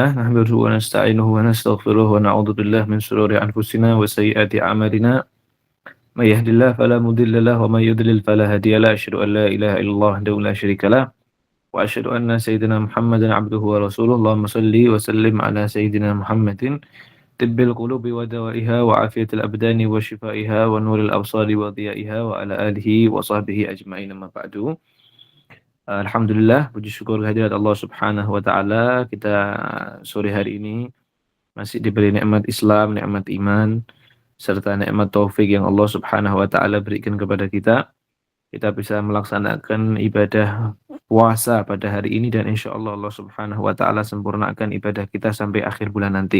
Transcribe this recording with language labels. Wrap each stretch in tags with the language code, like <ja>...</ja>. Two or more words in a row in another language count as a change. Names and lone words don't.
<ar>نحمده ونستعينه ونستغفره ونعوذ بالله من شرور أنفسنا وسيئات أعمالنا. من يهده الله فلا مضل له ومن يضلل فلا هادي له. أشهد أن لا إله إلا الله وحده لا شريك له وأشهد أن سيدنا محمدا عبده ورسوله. اللهم صل وسلم على سيدنا محمد طب القلوب ودوائها وعافية الأبدان وشفائها ونور الأبصار وضيائها وعلى آله وصحبه أجمعين، أما بعد.</ar> <id>Alhamdulillah, puji syukur kehadirat</id> <ar>الله سبحانه وتعالى,</ar> <id>kita sore hari ini masih diberi nikmat Islam, nikmat iman, serta nikmat taufik yang</id> <ar>الله سبحانه وتعالى</ar> <id>berikan kepada kita. Kita bisa melaksanakan ibadah puasa pada hari ini, dan</id> <ar>إن شاء الله الله سبحانه وتعالى</ar> <id>sempurnakan ibadah kita sampai akhir bulan nanti.</id>